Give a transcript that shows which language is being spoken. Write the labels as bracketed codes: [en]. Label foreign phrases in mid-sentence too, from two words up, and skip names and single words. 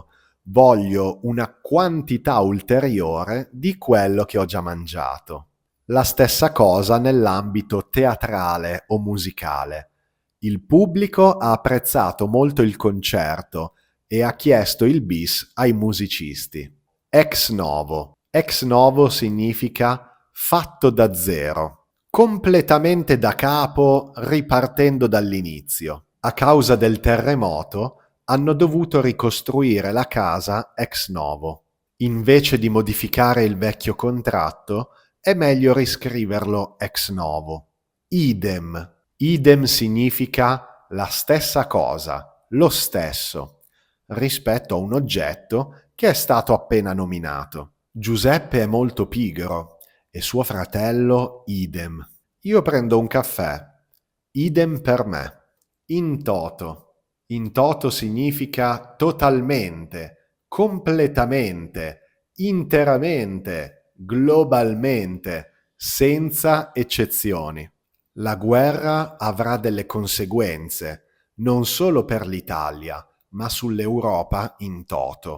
[it] Voglio una quantità ulteriore di quello che ho già mangiato. La stessa cosa nell'ambito teatrale o musicale. Il pubblico ha apprezzato molto il concerto e ha chiesto il bis ai musicisti. [la] Ex novo. Ex novo [it] significa fatto da zero. completamente da capo, ripartendo dall'inizio. A causa del terremoto hanno dovuto ricostruire la casa [la] ex novo. [it] Invece di modificare il vecchio contratto, è meglio riscriverlo [la] ex novo. [it] Idem. Idem significa la stessa cosa, lo stesso, rispetto a un oggetto che è stato appena nominato. Giuseppe è molto pigro e suo fratello idem. Io prendo un caffè. Idem per me. [la] In toto. In toto [it] significa totalmente, completamente, interamente, globalmente, senza eccezioni. La guerra avrà delle conseguenze, non solo per l'Italia, ma sull'Europa [la] in toto.